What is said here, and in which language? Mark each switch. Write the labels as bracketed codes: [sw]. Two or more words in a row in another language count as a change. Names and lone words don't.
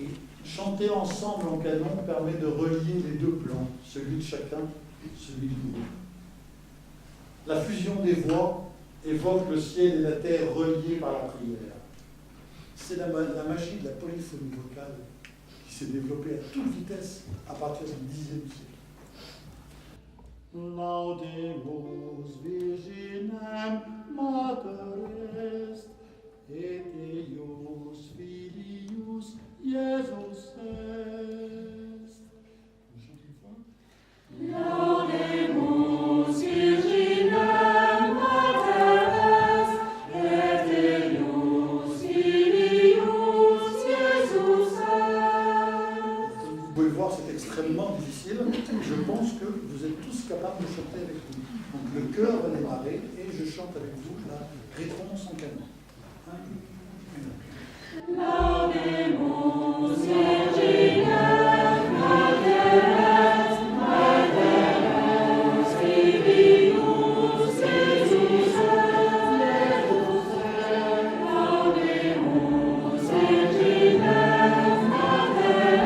[fr] Et chanter ensemble en canon permet de relier les deux plans, celui de chacun et celui du groupe. La fusion des voix évoque le ciel et la terre reliés par la prière. C'est la magie de la polyphonie vocale qui s'est développée à toute vitesse à partir du Xe siècle. [la] Laudemus Virginem Mater est, et Eius Filius Jesus est. Laudemus Virginem Mater est, et Eius Filius Jesus est. [fr] Vous pouvez voir, c'est extrêmement difficile. Je pense que vous êtes tous capables de chanter avec nous. Donc le chœur va démarrer et je chante avec vous la réponse en canon. [la] Laudemus Virginem Mater est, et Eius Filius Jesus est. Laudemus Virginem Mater